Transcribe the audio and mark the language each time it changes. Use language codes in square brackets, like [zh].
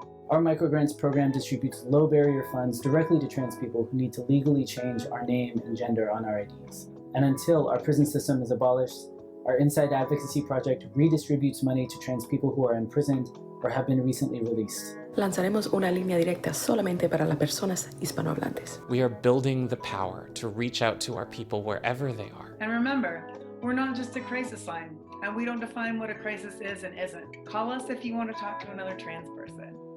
[en] Our microgrants program distributes low barrier funds directly to trans people who need to legally change our name and gender on our IDs. And until our prison system is abolished, our Inside Advocacy project redistributes money to trans people who are imprisoned or have been recently released. [es] Lanzaremos una línea directa solamente para las personas hispanohablantes. [en] We are building the power to reach out to our people wherever they are. And remember, we're not just a crisis line, and we don't define what a crisis is and isn't. Call us if you want to talk to another trans person.